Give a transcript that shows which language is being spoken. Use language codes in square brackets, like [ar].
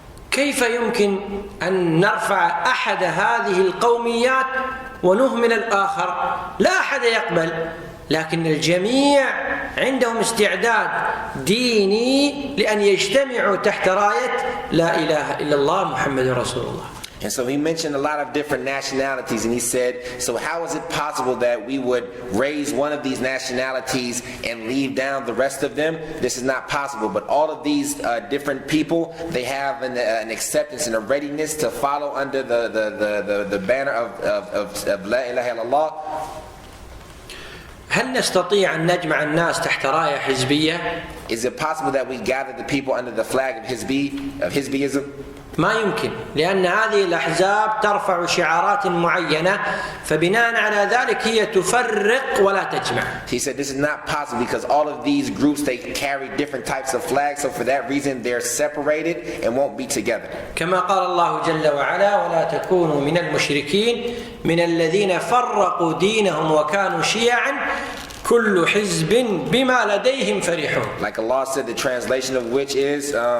[ar] كيف يمكن أن نرفع أحد هذه القوميات ونهمل الآخر؟ لا أحد يقبل، لكن الجميع عندهم استعداد ديني لأن يجتمعوا تحت راية لا إله إلا الله محمد رسول الله. [en] And so he mentioned a lot of different nationalities, and he said, so how is it possible that we would raise one of these nationalities and leave down the rest of them? This is not possible, but all of these different people, they have an acceptance and a readiness to follow under the banner of La ilaha illallah. [ar] هل نستطيع أن نجمع الناس تحت راية حزبية؟ [en] Is it possible that we gather the people under the flag of Hizbism? [ar] ما يمكن، لأن هذه الأحزاب ترفع شعارات معينة، فبناء على ذلك هي تفرق ولا تجمع. [en] He said this is not possible because all of these groups, they carry different types of flags, so for that reason they're separated and won't be together. [ar] كما قال الله جل وعلا: ولا تكونوا من المشركين من الذين فرقوا دينهم وكانوا شيعا كل حزب بما لديهم فرحون. [en] Like Allah said, the translation of which is